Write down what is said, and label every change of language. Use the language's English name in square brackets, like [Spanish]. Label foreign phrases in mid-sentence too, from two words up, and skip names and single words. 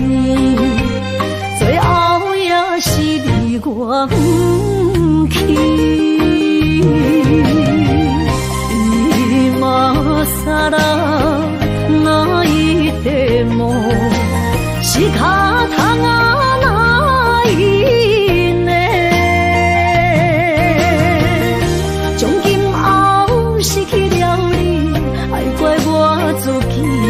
[Chinese] 最后也是你我不去。 [Japanese] 今さら泣いても仕方がないね。 [Chinese] 从今后失去了你，爱怪我自己。